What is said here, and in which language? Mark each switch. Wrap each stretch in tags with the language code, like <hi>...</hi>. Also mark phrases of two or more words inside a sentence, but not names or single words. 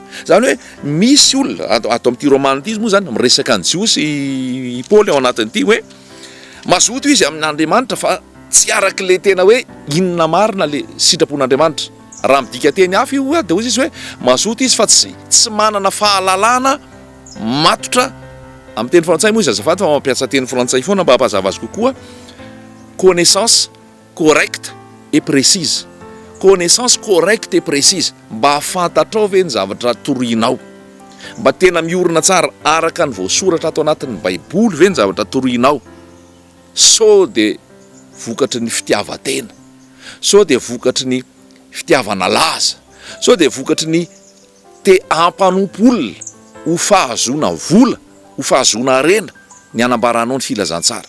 <mg>Zany hoe misy olona ato amin'ity Romanina ity moa zany miresaka ny Jiosy i Paoly ao anatin'ity hoe mazoto izy amin'Andriamanitra fa tsy araka le tena hoe inona marina le sitrapon'Andriamanitra. Raha midika teny hafa io dia ozy izy hoe mazoto izy fa tsy manana fahalalana matotra. Amin'ny teny frantsay moa izy azafady fa mampiasa teny frantsay foana mba hampazava azy kokoa.</mg> <fr>Connaissance correcte et précise. Connaissance correcte et précise,</fr> <mg>mba hafantatrao ve ny zavatra torohinao, mba tena miorina tsara araka ny voasoratra ato anatin'ny Baiboly ve ny zavatra torohinao. sao de vokatry ny fitiavatena, sao de vokatry ny fitiavana laza, sao de vokatry ny te ampanompoolona ho fahazona vola, ho fahazona arena ny anambaranao ny filazantsara.</mg>